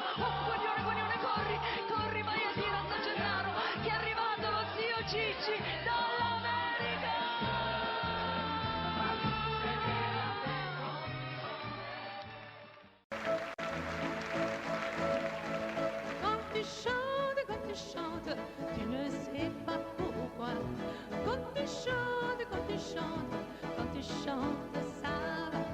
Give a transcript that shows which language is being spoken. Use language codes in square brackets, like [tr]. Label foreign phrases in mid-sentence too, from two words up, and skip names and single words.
[it] Oh, coglione, corri, vai a dire a San Gennaro che è arrivato lo zio Cicci dall'America! [fr] Quand tu chantes, tu ne sais pas pourquoi. Quand tu chantes, quand tu chantes, ça va.